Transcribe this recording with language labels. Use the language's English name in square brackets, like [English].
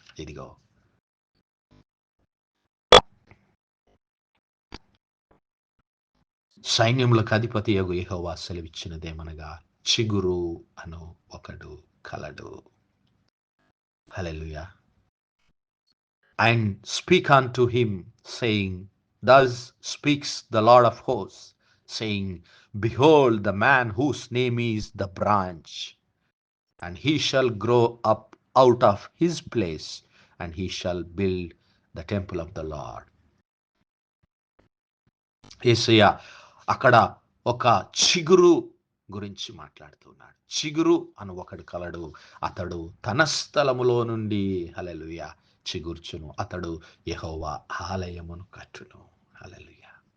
[Telugu] ఇదిగో సైన్యములకు అధిపతి యగు యెహోవా సెలవిచ్చినదేమనగా చిగురు అను ఒకడు కలడు. హల్లెలూయా. [English] And speak unto him, saying, Thus speaks the Lord of hosts, saying, Behold, the man whose name is the branch, and he shall grow up out of his place, and he shall build the temple of the Lord. [Telugu] యేసయ్య అక్కడ ఒక చిగురు గురించి మాట్లాడుతున్నాడు. చిగురు అను ఒకడు కలడు, అతడు తన స్థలములో నుండి హల్లెలూయా చిగుర్చును, అతడు యెహోవా ఆలయమును కట్టును. హల్లెలూయా.